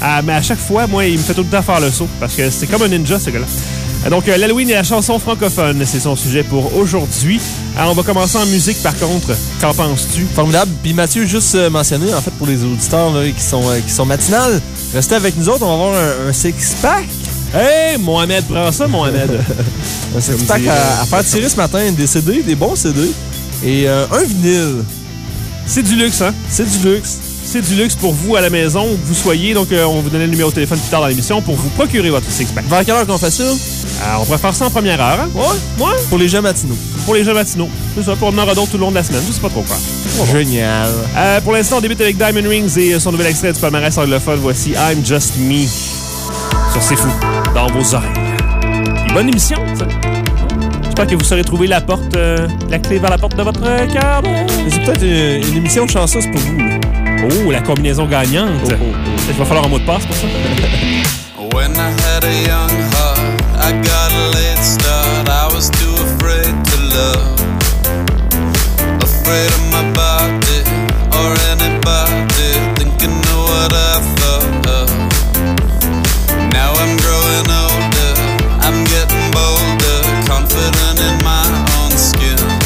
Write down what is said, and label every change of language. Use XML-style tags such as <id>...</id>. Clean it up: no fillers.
<fr>Mais à chaque fois, moi, il me fait tout le temps faire le saut. Parce que c'est comme un ninja, ce gars-là. Donc, l'Halloween et la chanson francophone, c'est son sujet pour aujourd'hui. Alors, on va commencer en musique, par contre. Qu'en penses-tu? Formidable. Puis Mathieu, juste mentionné, en fait, pour les auditeurs là, qui sont matinales, restez avec nous autres, on va avoir un six-pack. Hey, Mohamed, prends ça, Mohamed. C'est un à faire tirer ce matin, des CD, des bons CD, et un vinyle. C'est du luxe, hein? C'est du luxe. C'est du luxe pour vous à la maison, où vous soyez, donc on va vous donner le numéro de téléphone plus tard dans l'émission pour vous procurer votre six-pack. Vers quelle heure qu'on fait ça? On pourrait faire ça en première heure, hein? Ouais. Pour les jeux matinaux. C'est ça, pour en avoir d'autres tout le long de la semaine, je sais pas trop quoi. Génial. Pour l'instant, on débute avec Diamond Rings et son nouvel extrait du palmarès anglophone, voici I'm Just Me. Sur C'est Fou, dans vos oreilles. Bonne émission, ça. J'espère que vous saurez trouver la porte, la clé vers la porte de votre cœur. C'est peut-être une émission chanceuse pour vous. Oh, la combinaison gagnante. Oh. Il va falloir un mot de passe pour ça.</fr> <en>When I had a young heart, I got a late start. I was too afraid to love. Afraid of my body or anybody. Thinking of what I thought of. Now I'm growing older, I'm getting bolder, confident in my own skin.</en>